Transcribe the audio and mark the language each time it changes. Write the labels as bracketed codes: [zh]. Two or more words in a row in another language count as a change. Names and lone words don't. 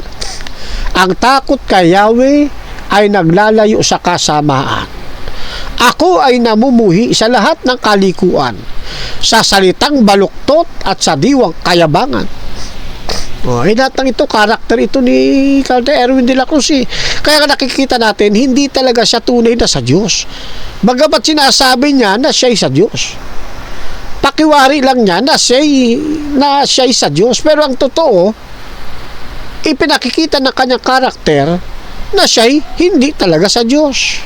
[tl] Ang takot kay Yahweh ay naglalayo sa kasamaan. Ako ay namumuhi sa lahat ng kalikuan, sa salitang baluktot at sa diwang kayabangan. Lahat ng ito, karakter ito ni Cardinal Erwin de la Cruz eh. Kaya nakikita natin, hindi talaga siya tunay na sa Diyos. Bagamat sinasabi niya na siya'y sa Diyos. Pakiwari lang niya na siya'y sa Diyos. Pero ang totoo, ipinakikita ng kanyang karakter na siya'y hindi talaga sa Diyos.